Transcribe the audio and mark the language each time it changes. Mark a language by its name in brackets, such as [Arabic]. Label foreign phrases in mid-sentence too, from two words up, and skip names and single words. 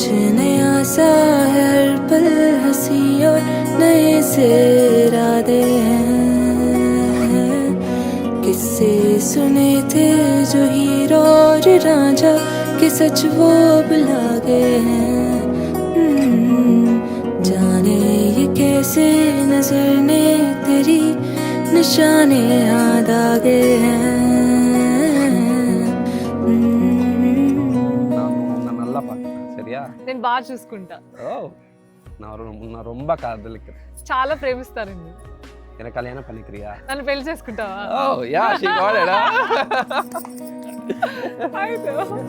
[Hindi] नया सा है हर पल हंसी और नए से इरादे हैं किससे सुने थे जो हीरो और रांझा के सच वो अब लागे हैं जाने ये कैसे नजर ने तेरी निशाने याद आ गए हैं [Telugu] నేను బాగా చూసుకుంటా. [Tamil] நான் ரொம்ப காதலிக்கிறேன். [Telugu] చాలా ప్రేమిస్తారండి. [Tamil] என்ன கல்யாணம் பண்ணிக்கிறியா? [Telugu] నన్ను పెళ్లి చేసుకుంటావా? [English] Oh yeah, she got it. I know.